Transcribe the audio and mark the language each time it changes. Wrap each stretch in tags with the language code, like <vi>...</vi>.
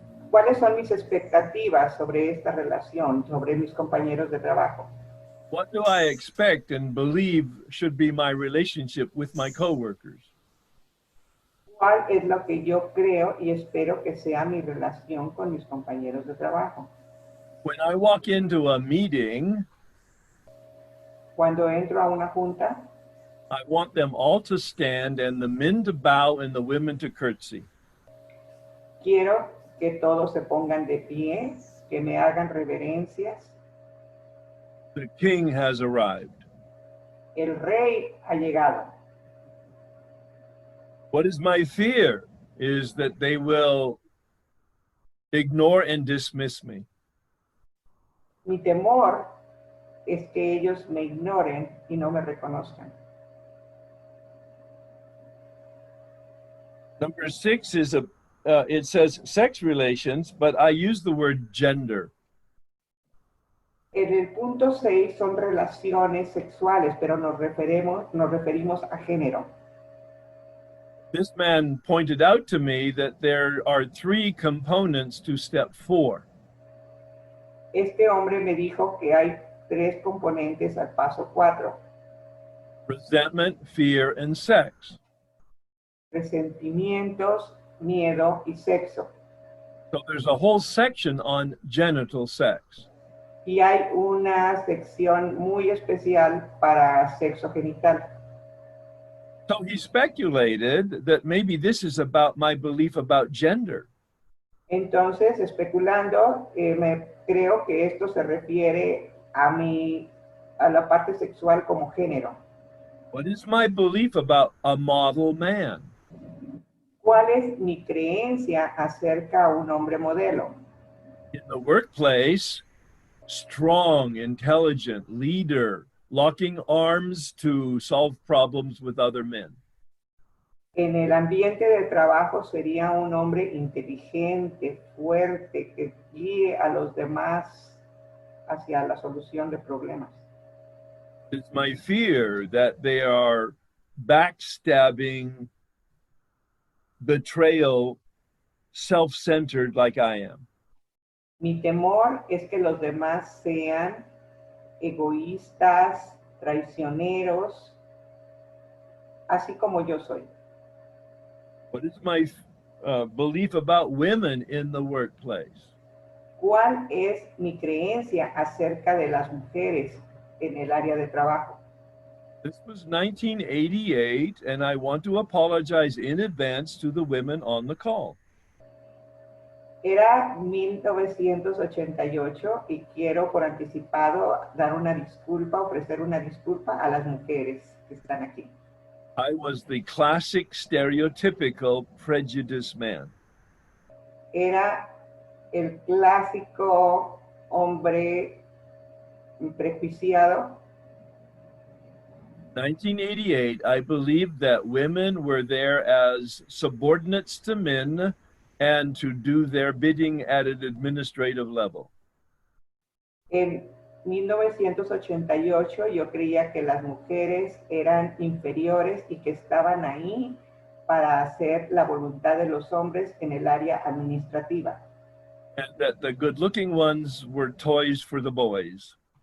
<es>¿Cuáles son mis expectativas sobre esta relación, sobre mis compañeros de trabajo?</es> <en>What do I expect and believe should be my relationship with my coworkers?</en> <es>¿Cuál es lo que yo creo y espero que sea mi relación con mis compañeros de trabajo?</es> <en>When I walk into a meeting,</en> <es>Cuando entro a una junta,</es> <en>I want them all to stand and the men to bow and the women to curtsy.</en> <es>quiero que todos se pongan de pie, que me hagan reverencias.</es> <en>The king has arrived.</en> <es>El rey ha llegado.</es> <en>What is my fear is that they will ignore and dismiss me.</en> <es>Mi temor es que ellos me ignoren y no me reconozcan.</es> <en>Number 6 is it says sex relations, but I use the word gender.</en> <es>En el punto 6 son relaciones sexuales, pero nos referimos a género.</es> <en>This man pointed out to me that there are 3 components to step 4.</en> <es>Este hombre me dijo que hay 3 componentes al paso 4.</es> <en>Resentment, fear, and sex.</en> <es>Resentimientos, miedo y sexo.</es> <en>So there's a whole section on genital sex.</en> <es>Y hay una sección muy especial para sexo genital.</es> <en>So he speculated that maybe this is about my belief about gender.</en> <es>Entonces, especulando, creo que esto se refiere a la parte sexual como género.</es> <en>What is my belief about a model man?</en> <es>¿Cuál es mi creencia acerca a un hombre modelo?</es> <en>In the workplace, strong, intelligent, leader, locking arms to solve problems with other men.</en> <es>En el ambiente de trabajo sería un hombre inteligente, fuerte, que guíe a los demás hacia la solución de problemas.</es> <en>It's my fear that they are backstabbing, betrayal, self-centered like I am.</en> <es>Mi temor es que los demás sean egoístas, traicioneros, así como yo soy.</es> <en>What is my belief about women in the workplace?</en> <es>¿Cuál es mi creencia acerca de las mujeres en el área de trabajo?</es> <en>This was 1988, and I want to apologize in advance to the women on the call.</en> <es>Era 1988 y quiero por anticipado dar una disculpa, ofrecer una disculpa a las mujeres que están aquí.</es> <en>I was the classic stereotypical prejudice man.</en> <es>Era el clásico hombre prejuiciado.</es> <en>1988, I believed that women were there as subordinates to men and to do their bidding at an administrative level.</en> <es>En 1988 yo creía que las mujeres eran inferiores y que estaban ahí para hacer la voluntad de los hombres en el área administrativa.</es> <en>And that the good-looking ones were toys for the boys.</en>